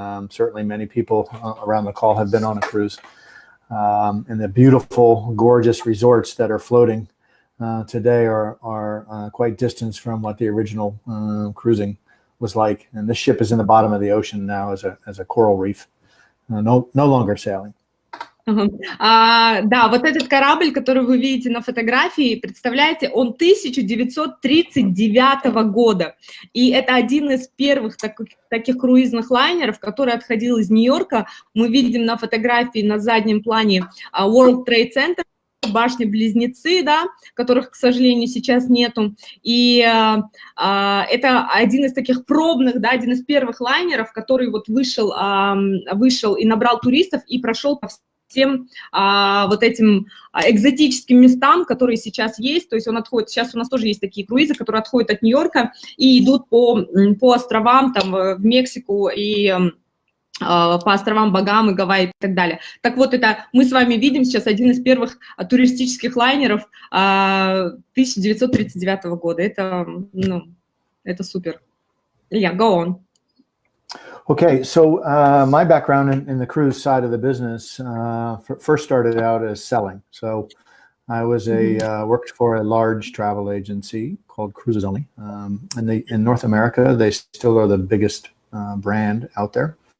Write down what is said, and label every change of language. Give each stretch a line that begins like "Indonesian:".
English: Certainly many people around the call have been on a cruise. And the beautiful, gorgeous resorts that are floating today are quite distant from what the original cruising was like. And this ship is in the bottom of the ocean now as a coral reef, no longer sailing.
Russian: Да, вот этот корабль, который вы видите на фотографии, представляете, он 1939 года. И это один из первых таких круизных лайнеров, который отходил из Нью-Йорка. Мы видим на фотографии на заднем плане World Trade Center, башни-близнецы, да, которых, к сожалению, сейчас нету. И это один из таких пробных, да, один из первых лайнеров, который вот вышел и набрал туристов и прошел по всем вот этим экзотическим местам, которые сейчас есть. То есть он отходит, сейчас у нас тоже есть такие круизы, которые отходят от Нью-Йорка и идут по островам, там, в Мексику и по островам Багамы, Гавайи и так далее. Так вот, это мы с вами видим сейчас один из первых туристических лайнеров 1939 года. Это, ну, это супер.
English: Yeah, go on. Okay, so my background in the cruise side of the business first started out as selling. So I was worked for a large travel agency called Cruises Only. And in North America, they still are the biggest brand out there.